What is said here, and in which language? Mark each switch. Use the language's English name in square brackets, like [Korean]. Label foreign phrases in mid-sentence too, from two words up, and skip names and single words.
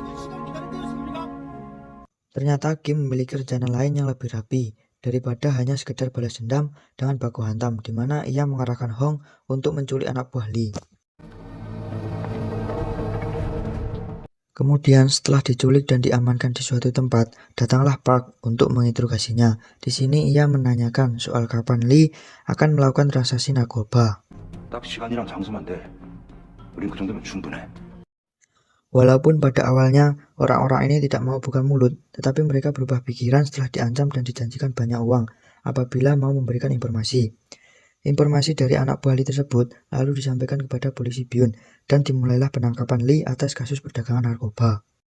[Indonesian] Ternyata Kim memiliki rencana lain yang lebih rapi, daripada hanya sekedar balas dendam dengan baku hantam, di mana ia mengarahkan Hong untuk menculik anak buah Lee. Kemudian setelah diculik dan diamankan di suatu tempat, datanglah Park untuk menginterogasinya. Di sini ia menanyakan soal kapan Lee akan melakukan transaksi narkoba. [Korean] 딱 시간이랑 장소만 돼. 우린 그 정도면 충분해. [Indonesian] Walaupun pada awalnya orang-orang ini tidak mau buka mulut, tetapi mereka berubah pikiran setelah diancam dan dijanjikan banyak uang apabila mau memberikan informasi. Informasi dari anak buah Lee tersebut lalu disampaikan kepada polisi Byun dan dimulailah penangkapan Lee atas kasus perdagangan narkoba.